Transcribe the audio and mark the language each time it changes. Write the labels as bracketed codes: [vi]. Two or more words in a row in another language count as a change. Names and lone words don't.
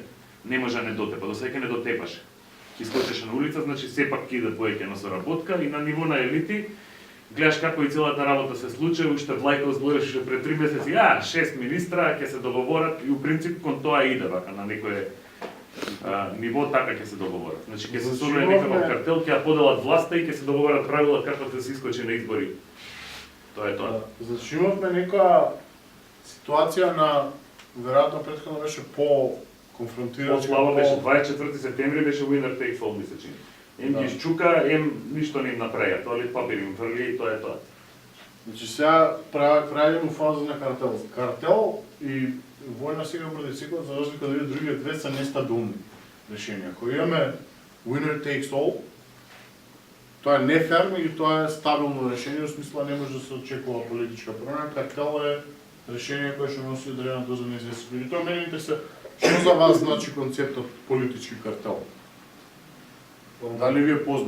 [mk] Не може не дотепа, до сега не дотепаше. Ќе скочеше на улица, значи сепак ќе иде повеќе на соработка и на ниво на елити гледаш како и целата работа се случи, уште Влајков збореше пред 3 месеци, 6 министра ќе се договорат и у принцип кон тоа иде вака на некое ниво така ќе се договорат. Значи ќе се собере некаков картел, ќе ја поделат власта и ќе се договорат правила како да се искочи на избори. Тоа е тоа. Значи имавме некоја ситуација на, веројатно претходно беше по-конфронтирачка. Слава беше 24 септември беше [en] winner takes all, [mk] се чини. Ем ги изчука, ништо не им направија, тоа ли папир им фрли и тоа е тоа. Значи сега прајдемо фаза на картел. Картел и војна сега против секој, за разлика од другите две се нестабилни решенија. Кога имаме [en] winner takes all, [mk] тоа е нефер, и тоа е стабилно решение, во смисла не може да се очекува политичка промена. Картел е решение кое што носи одредена доза неизвестност. Меѓутоа, мене интересува, што за вас значи концептот политички картел? Дали ви е познат?